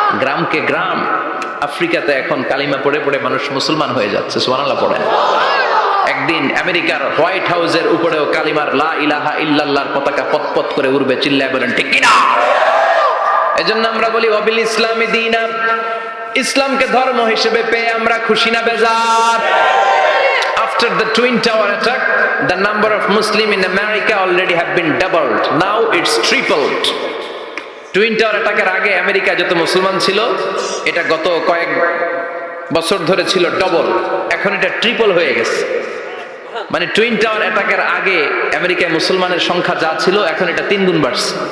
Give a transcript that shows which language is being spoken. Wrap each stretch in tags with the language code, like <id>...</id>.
<bn>গ্রামকে গ্রাম আফ্রিকাতে এখন কালিমা পড়ে পড়ে মানুষ মুসলমান হয়ে যাচ্ছে। সুবহানাল্লাহ পড়েন। একদিন আমেরিকার হোয়াইট হাউসের উপরেও কালিমার লা ইলাহা ইল্লাল্লাহর পতাকা পতপত করে উড়বে। চিল্লায় বলেন ঠিক কিনা? এজন্য আমরা বলি</bn> <ar>ওয়াবিল ইসলামি দীনা,</ar> <bn>ইসলামকে ধর্ম হিসেবে পেয়ে আমরা খুশি না বেজার?</bn> <en>After the Twin Tower attack, the number of Muslims in America already have been doubled. Now it's tripled.</en> <bn>Twin tower অ্যাটাকের আগে আমেরিকায় যত মুসলমান ছিল, এটা গত কয়েক বছর ধরে ছিল ডবল, এখন এটা ট্রিপল হয়ে গেছে। মানে টুইন টাওয়ার অ্যাটাকের আগে আমেরিকায় মুসলমানের সংখ্যা যা ছিল, এখন এটা 3 গুণ বাড়ছে।</bn>